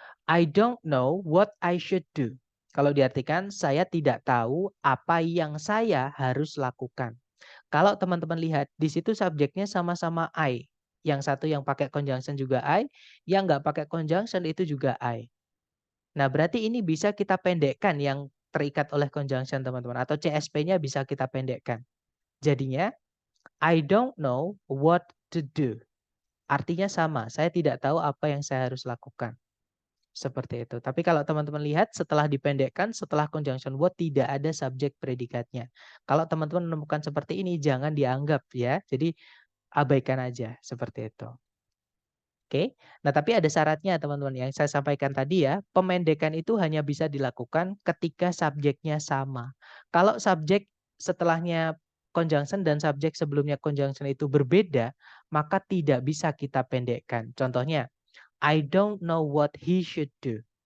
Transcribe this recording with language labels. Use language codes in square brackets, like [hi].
[en] I don't know what I should do. [id] Kalau diartikan saya tidak tahu apa yang saya harus lakukan. Kalau teman-teman lihat di situ subjeknya sama-sama I. Yang satu yang pakai conjunction juga I, yang nggak pakai conjunction itu juga I. Nah, berarti ini bisa kita pendekkan yang terikat oleh conjunction, teman-teman. Atau CSP-nya bisa kita pendekkan. [en] Jadinya, I don't know what to do. [id] Artinya sama, saya tidak tahu apa yang saya harus lakukan. Seperti itu. Tapi kalau teman-teman lihat setelah dipendekkan, setelah conjunction what tidak ada subjek predikatnya. Kalau teman-teman menemukan seperti ini, jangan dianggap ya. Jadi abaikan aja seperti itu. Oke. Nah, tapi ada syaratnya teman-teman yang saya sampaikan tadi ya. Pemendekan itu hanya bisa dilakukan ketika subjeknya sama. Kalau subjek setelahnya conjunction dan subjek sebelumnya conjunction itu berbeda, maka tidak bisa kita pendekkan. Contohnya, [en] I don't know what he should do.